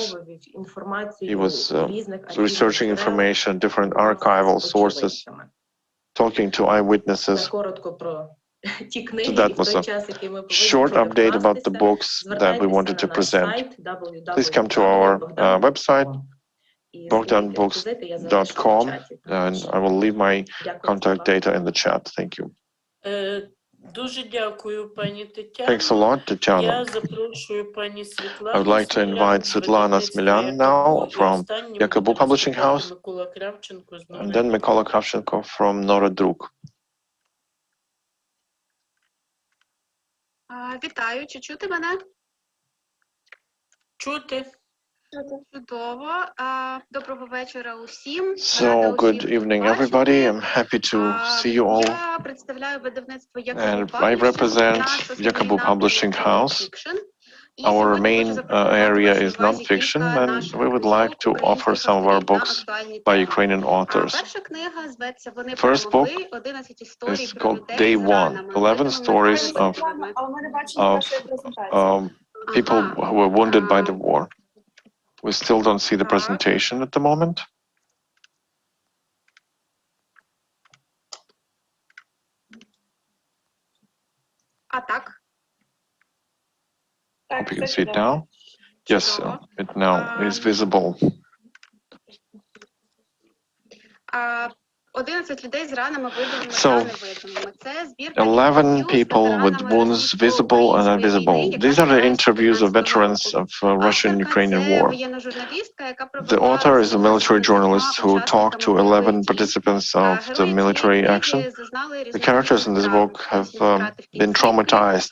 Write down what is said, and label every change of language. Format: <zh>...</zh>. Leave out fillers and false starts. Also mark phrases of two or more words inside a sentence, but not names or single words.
<en>He was researching information, different archival sources, talking to eyewitnesses. So that was a short update about the books that we wanted to present. Please come to our website, bogdanbooks.com, and I will leave my contact data in the chat. Thank you.</en> <uk>Дуже дякую, пані Тетяно.</uk> <en>Thanks a lot, Tatiana.</en> <uk>Я запрошую пані Світлану</uk> <en>I would like to invite Svetlana Smilyan now from Yakobu Publishing House,</en> <uk>Микола Кравченко з</uk> <en>and then Mykola Kravchenko from Nora Druk.</en> <uk>Вітаю, чи чути мене? Чути. Чудово. Доброго вечора усім.</uk> <en>So, good evening, everybody. I'm happy to see you all.</en> <uk>Я представляю видавництво</uk> <en>And I represent Yakobu Publishing House. Our main area is nonfiction, and we would like to offer some of our books by Ukrainian authors. First book is called Day One, 11 stories of people who were wounded by the war. We still don't see the presentation at the moment. Hope you can see it now. Yes, it now is visible.</en> <uk>11 людей з ранами видимими</uk> <en>So,</en> <uk>та невидимими. Це збірка</uk> <en>11 people with wounds visible and invisible. These are the interviews of veterans of Russian-Ukrainian war. The author is a military journalist who talked to 11 participants of the military action. The characters in this book have been traumatized.</en>